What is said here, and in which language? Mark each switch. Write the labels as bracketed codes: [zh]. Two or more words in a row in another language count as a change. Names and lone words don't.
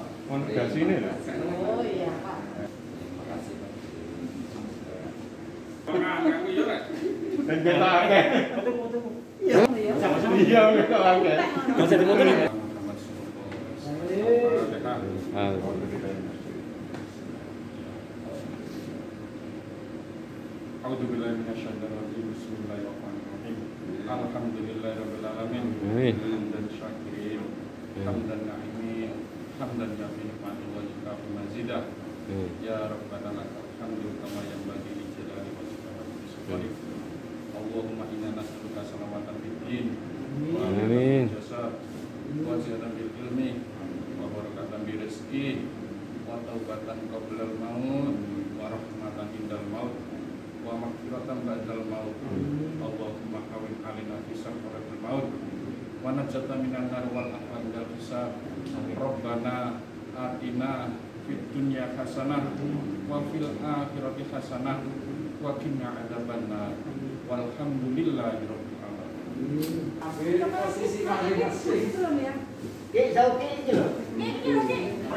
[id] Mau negasi ini lah. Oh iya Pak. Terima kasih Pak. [jv] Aku yo rek. [id] Dan kita akeh. Iya. Iya, kita akeh. Bisa dimotor ya? [ar] أعوذ بالله من الشيطان الرجيم. بسم الله الرحمن الرحيم. الحمد لله رب العالمين. Amin. حمدا شاكرين، حمدا ناعمين، حمدا يوافي نعمه ويكافئ مزيده. يا ربنا لك الحمد كما ينبغي لجلال وجهك وسبحانك. اللهم إنا نسألك سلامة في الدين و Amin. جسد وزيادة في العلم وبركة في الرزق وتوبة قبل الموت ورحمة عند الموت ومغفرة بعد الموت. اللهم هون علينا في سكرات الموت ونجنا من النار والعفو عند الحساب. ربنا آتنا في الدنيا حسنة وفي الآخرة حسنة وقنا عذاب النار. والحمد لله رب العالمين. [id] Ambil posisi masing-masing. Belum ya? Jauh ke itu loh. Ini